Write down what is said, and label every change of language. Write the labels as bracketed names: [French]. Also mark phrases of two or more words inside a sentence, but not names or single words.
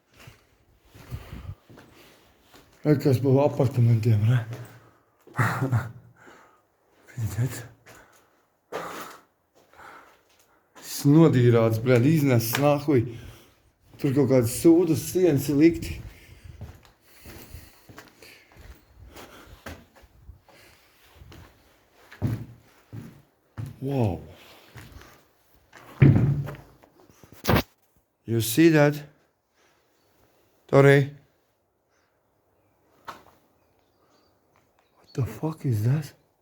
[Latvian] Kas pa apartamentiem, ne? Viņiet. Tas nodīrāts, bļēd, iznesis nahuj. Tur kaut kādas sūdas sienas ir likti. [English] Wow. You see that? Tori? What the fuck is that?